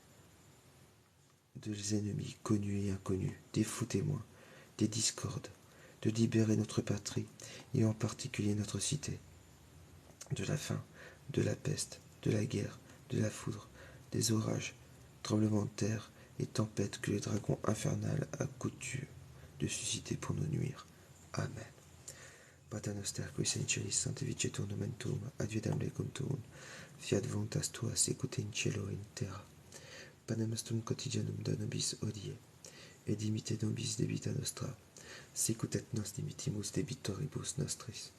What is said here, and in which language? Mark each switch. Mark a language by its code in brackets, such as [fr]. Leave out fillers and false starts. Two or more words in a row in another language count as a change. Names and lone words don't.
[fr] des ennemis connus et inconnus, des faux témoins, des discordes, de libérer notre patrie, et en particulier notre cité, de la faim, de la peste, de la guerre, de la foudre, des orages, tremblements de terre et tempêtes que le dragon infernal a coutume de susciter pour nous nuire. Amen. [la] Pater noster, qui es in celis, sanctificetur nomen tuum, advitam lecum tuum, fiat voluntas tua sicut in cielo et in terra. Panem nostrum quotidianum da nobis hodie, et dimitte nobis debita nostra, sicut et nos dimittimus debitoribus nostris.